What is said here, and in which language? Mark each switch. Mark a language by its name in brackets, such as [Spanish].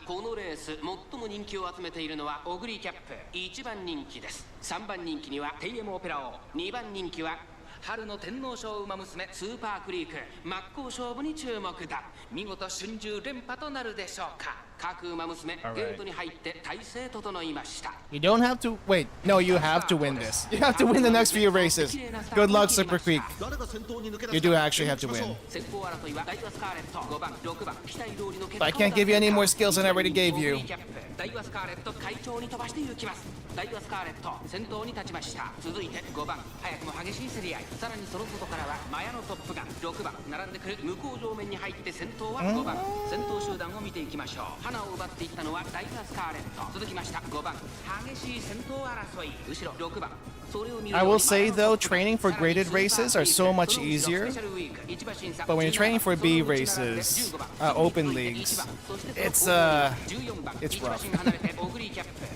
[Japanese] このレース最も人気を集めているのはオグリキャップ、1番人気です。 3番人気にはテイエムオペラ王、2番人気は春の天皇賞馬娘スーパークリーク。真っ向勝負に注目だ。見事春秋連覇となるでしょうか。各馬娘ゲートに入って体勢整いました。 [English] You don't have to wait. No, you have to win this. You have to win the next few races. Good luck, Super Creek. You do actually have to win. But I can't give you any more skills than I already gave you. [Japanese] ダイワスカーレット快調に飛ばして行きます。ダイワスカーレット先頭に立ちました。続いて5番、早くも激しい競り合い。さらにその外からはマヤのトップが6番並んでくる。向こう上面に入って先頭は5番。先頭集団を見ていきましょう。花を奪っていったのはダイワスカーレット。続きました5番、激しい先頭争い。後ろ6番。 [English] I will say though, training for graded races are so much easier, but when you're training for B races, open leagues, it's rough.